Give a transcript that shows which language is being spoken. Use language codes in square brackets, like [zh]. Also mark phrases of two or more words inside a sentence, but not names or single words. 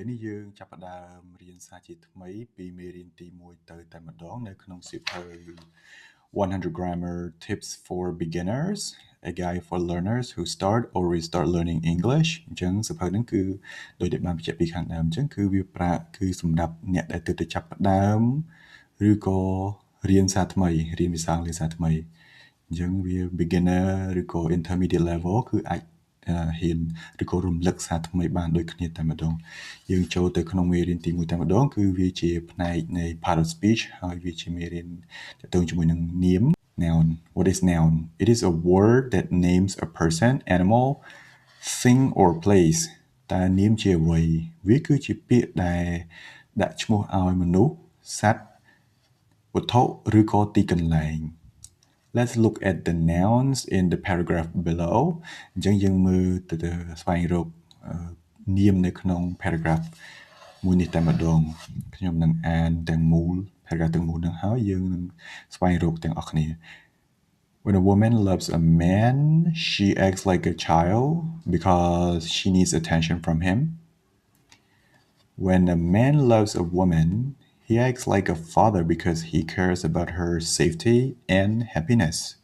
[km] នេះយើងចាប់ផ្ដើមរៀនសាជាថ្មីពីមេរៀនទី1ទៅតែម្ដងនៅក្នុងសៀវភៅ100 Grammar Tips for Beginners a guide for learners who start or restart learning English អញ្ចឹងសៀវភៅហ្នឹងគឺដោយដែលបានបញ្ជាក់ពីខាងដើមអញ្ចឹងគឺវាគឺសម្រាប់អ្នកដែលទើបតែចាប់ផ្ដើ មឬក៏រៀនសារថ្មីរៀនភាសាអង់គ្លេសសារថ្មីអញ្ចឹងវា beginner ឬក៏ [en] intermediate level [km] គឺអាចហ៊ានឬក៏រំលឹកសារថ្មីបានដូចគ្នាតែម្ដងយើងចូលទៅក្នុងមេរៀនទី1តែម្ដងគឺ វាជាផ្នែកនៃ [en] part of speech [km] ហើយវាជាមេរៀនទាក់ទងជាមួយនឹងនាម [en] noun what is noun it is a word that names a person animal thing or place [km] តើនាមជាអ្វីវាគឺជាពាក្យដែលដាក់ឈ្មោះឲ្យមនុស្សសត្វវត្ថុឬក៏ទីកន្លែង [en] Let's look at the nouns in the paragraph below [km] អញ្ចឹងយើងមើលទៅស្វែងរកនាមនៅក្នុង paragraph មួយ នេះតែម្ដងខ្ញុំនឹងអានទាំងមូល paragraph ទាំងមូលនឹងហើយយើងនឹងស្វែងរកទាំងអស់គ្នា [en] When a woman loves a man she acts like a child because she needs attention from him When a man loves a woman He acts like a father because he cares about her safety and happiness.